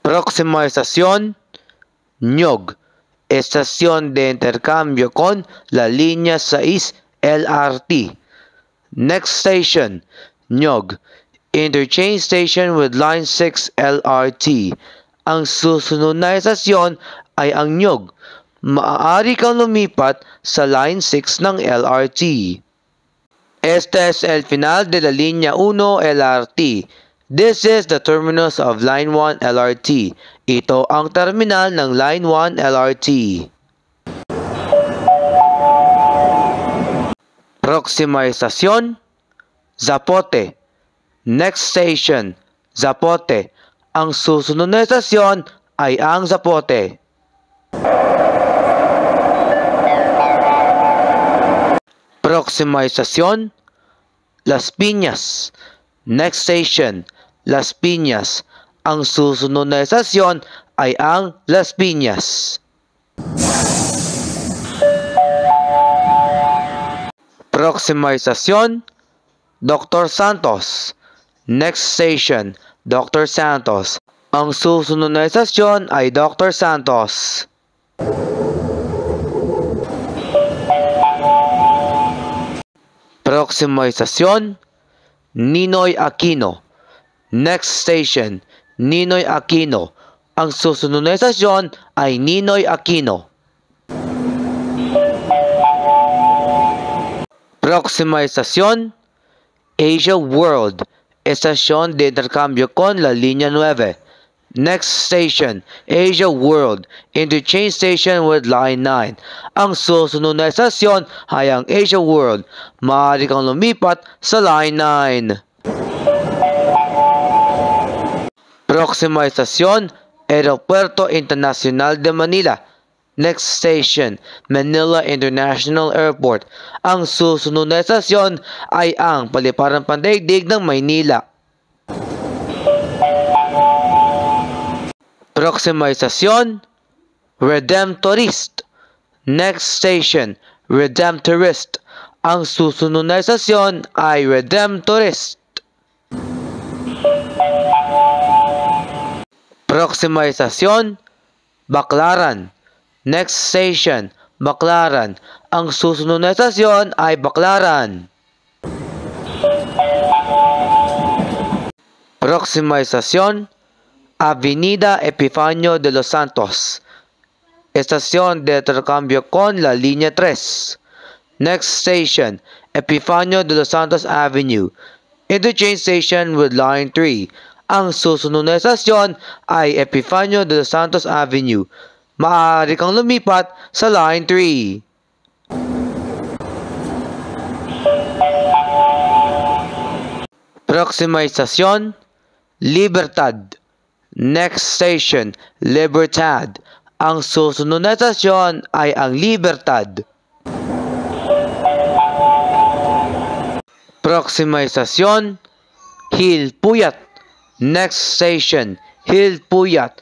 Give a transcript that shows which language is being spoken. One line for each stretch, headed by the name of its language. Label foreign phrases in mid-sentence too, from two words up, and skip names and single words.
Spanish: Próxima estación, Nyog, estación de intercambio con la línea 6 LRT.
English: Next station, Nyog, interchange station with line 6 LRT.
Filipino: Ang susunod na estasyon ay ang Nyog. Maaari kang lumipat sa line 6 ng LRT.
Spanish: Este es el final de la línea 1 LRT.
English: This is the terminus of line 1 LRT.
Filipino: Ito ang terminal ng line 1 LRT.
Spanish: Próxima estación, Zapote.
English: Next station, Zapote.
Filipino: Ang susunod na estasyon ay ang Zapote.
Spanish: Próxima estación, Las Piñas.
English: Next station, Las Piñas.
Filipino: Ang susunod na estasyon ay ang Las Piñas.
Spanish: Próxima estación, Dr. Santos.
English: Next station, Dr. Santos.
Filipino: Ang susunod na estasyon ay Dr.
Spanish: Santos. Próxima estación, Ninoy Aquino.
English: Next station, Ninoy Aquino.
Filipino: Ang susunod na estasyon ay Ninoy Aquino.
Spanish: Próxima estación, Asia World. Estación de intercambio con la línea 9.
English: Next station, Asia World, interchange station with line 9.
Filipino: Ang susunod na estasyon ay ang Asia World. Maaari kang lumipat sa line 9.
Spanish: Próxima estación, Aeropuerto Internacional de Manila.
English: Next station, Manila International Airport.
Filipino: Ang susunod na estasyon ay ang Paliparan Pandaigdig ng Maynila.
Spanish: Próxima estación, Redemptorist.
English: Next station, Redemptorist.
Filipino: Ang susunod na estasyon ay Redemptorist.
Spanish: Próxima estación, Baclaran.
English: Next station, Baclaran.
Filipino: Ang susunod na estasyon ay Baclaran.
Spanish: Próxima estación, Avenida Epifanio de los Santos. Estación de intercambio con la línea 3.
English: Next station, Epifanio de los Santos Avenue. Interchange station with line 3.
Filipino: Ang susunod na estasyon ay Epifanio de los Santos Avenue. Maaari kang lumipat sa line 3.
Spanish: Próxima estación, Libertad.
English: Next station, Libertad.
Filipino: Ang susunod na estasyon ay ang Libertad.
Spanish: Próxima estación, Hilpuyat.
English: Next station, Hilpuyat.